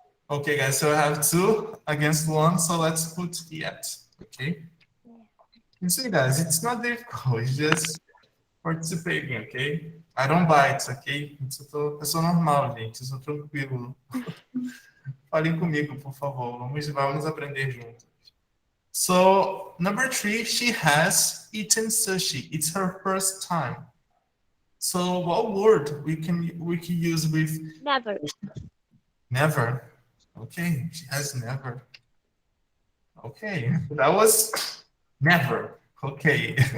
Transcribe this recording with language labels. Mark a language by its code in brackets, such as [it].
[en] Okay, guys, so I have 2 against 1, so let's put yet, okay? You see, guys, it's not difficult, it's just participating, okay? I don't bite, okay? [pt] Eu sou normal, gente, eu sou tranquilo. Falem comigo, por favor, vamos aprender juntos. [en] So, number 3, she has eaten sushi. It's her first time. So what word we can use with Never. never? Okay, she has never. Okay, that was never. Okay.